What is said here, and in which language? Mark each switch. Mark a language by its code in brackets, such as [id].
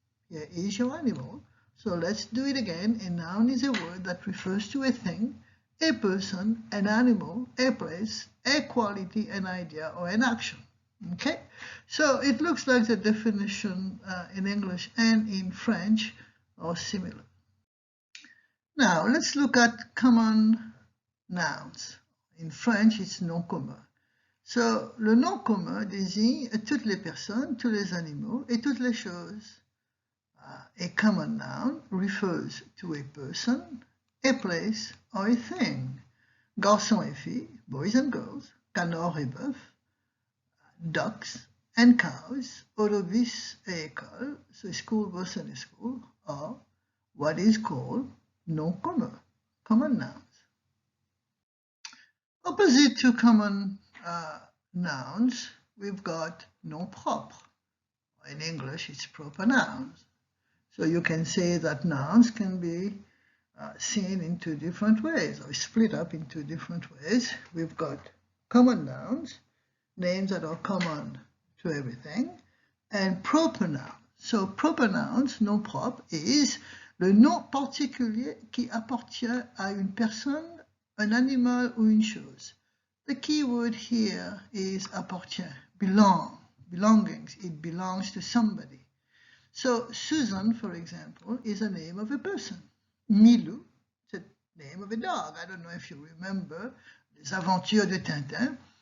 [en] Here is your animal. So let's do it again. A noun is a word that refers to a thing, a person, an animal, a place, a quality, an idea, or an action. Okay, so it looks like the definition in English and in French are similar. Now let's look at common nouns. In French, it's nom commun. [fr] So le nom commun désigne toutes les personnes, tous les animaux et toutes les choses. [en] A common noun refers to a person, a place, or a thing. [fr] Garçons et filles, [en] boys and girls, [fr] canards et bœufs, [en] ducks and cows, [fr] autobus et école, [en] so school, bus and school, are what is called nom commun, common nouns. Opposite to common nouns, we've got nom propre. In English, it's proper nouns. So you can say that nouns can be seen in 2 different ways, or split up into different ways. We've got common nouns, names that are common to everything, and proper nouns. So proper nouns, [fr] nom propre, is le nom particulier qui appartient à une personne, un animal ou une chose. [en] The key word here is appartient, belong, belongings. It belongs to somebody. So Susan, for example, is a name of a person. Milou, it's a name of a dog. I don't know if you remember Les Aventures de Tintin.